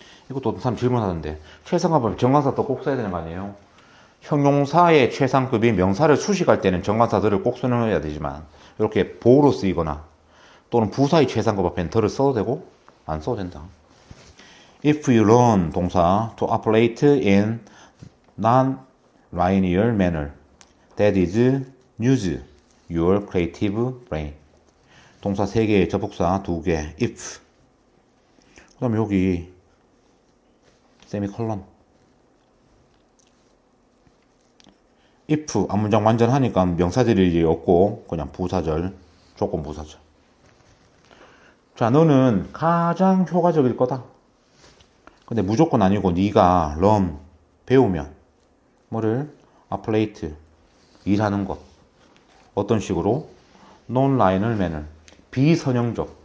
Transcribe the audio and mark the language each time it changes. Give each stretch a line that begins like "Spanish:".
Korean: 이것도 어떤 사람 질문하던데 최상급은 정관사도 꼭 써야 되는 거 아니에요? 형용사의 최상급이 명사를 수식할 때는 정관사들을 꼭 써야 되지만 이렇게 보호로 쓰이거나 또는 부사의 최상급 앞에는 더를 써도 되고 안 써도 된다.
English: If you learn 동사 to operate in non-linear manner, that is use your creative brain.
Korean: 동사 3개, 접속사 2개, if. 그 다음에 여기 세미콜론. if 앞문장 완전하니까 명사절이 없고 그냥 부사절, 조건 부사절. 자, 너는 가장 효과적일 거다. 근데 무조건 아니고 네가 learn 배우면 뭐를 operate 일하는 것 어떤 식으로 non-linear manner 비선형적.